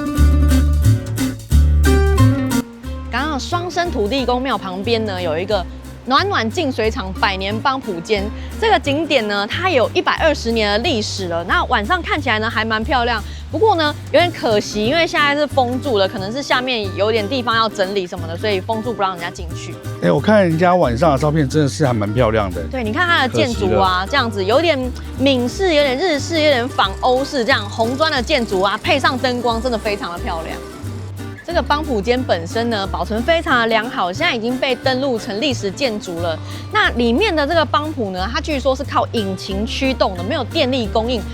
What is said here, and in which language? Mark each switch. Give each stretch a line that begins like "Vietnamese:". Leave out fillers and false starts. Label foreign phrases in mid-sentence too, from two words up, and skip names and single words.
Chinese: 刚刚双生土地公廟旁邊呢有一個暖暖淨水廠百年幫浦間這個景點呢，它有120年的歷史了。那晚上看起來呢，還蠻漂亮。不過呢，有點可惜，因為現在是封住了，可能是下面有點地方要整理什麼的，所以封住不讓人家進去。我看人家晚上的照片真的是還蠻漂亮的。對，你看它的建築啊，這樣子有點閩式，有點日式，有點仿歐式，這樣紅磚的建築啊，配上燈光，真的非常的漂亮。這個幫浦間本身呢，保存非常的良好，現在已經被登錄成歷史建築了。那裡面的這個幫浦呢，它據說是靠引擎驅動的，沒有電力供應。